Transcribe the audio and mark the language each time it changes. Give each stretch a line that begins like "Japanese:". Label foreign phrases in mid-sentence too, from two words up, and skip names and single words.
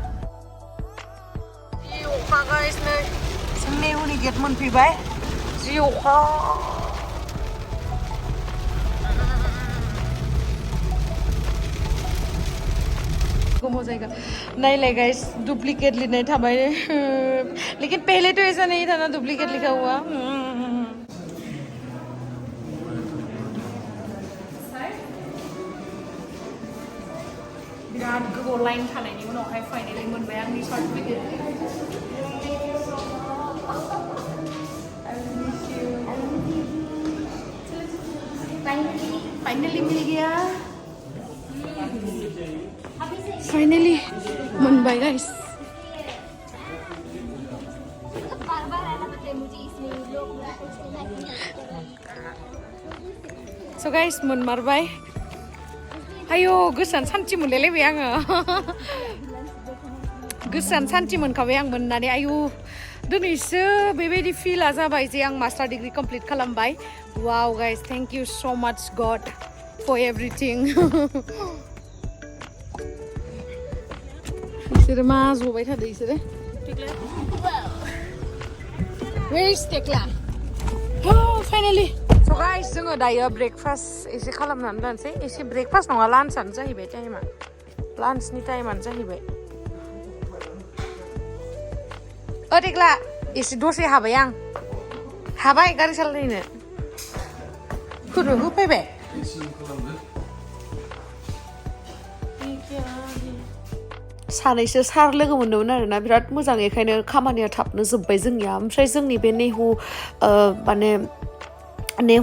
Bodo: जि अखा गाइस नै जों नेहुनि गेट मोनफैबाय जि अखा गोमो जायगा नायलाय गाइस डुप्लीकेट लिरनाय थाबाय
Hindi: लेकिन पहले तो ऐसा नहीं था ना डुप्लीकेट लिखा हुआ
Bodo: बिराद गोबाव लाइन थानायनि उनावहाय फाइनाली मोनबाय आंनि सार्टिफिकेट
Hindi: फाइनाली मिल गया
Bodo: फाइनाली मोनबाय गाइस स' गाइस मोनमारबाय आयो गोसोआनो सान्थि मोनलायलायबाय आङो गोसोआनो सान्थि मोनखाबाय आं मोननानै आयु दिनैसो बेबायदि फिला जाबाय जे आं
English: master degree complete
Bodo: खालामबाय
English: wow guys thank you so much God for everything
Bodo: बिसोरो मा जबाय थादों बिसोरो
English: Where is Tekla? Oh, finally. So guys,
Bodo: जोङो दायो ब्रेकफास्ट एसे खालामनानै लानोसै एसे ब्रेकफास्ट नङा लान्चआनो जाहैबाय टाइमा लान्चनि टाइमानो जाहैबाय टेक्ला एसे दसे हाबाय आं हाबाय गारि सालायनो खुनु होफैबाय सानैसो सार लोगो मोन्दोंमोन आरोना बिराद मोजां बेखायनो खामानिया थाबनो जोब्बाय जोंनिया ओमफ्राय जोंनि बे नेहु माने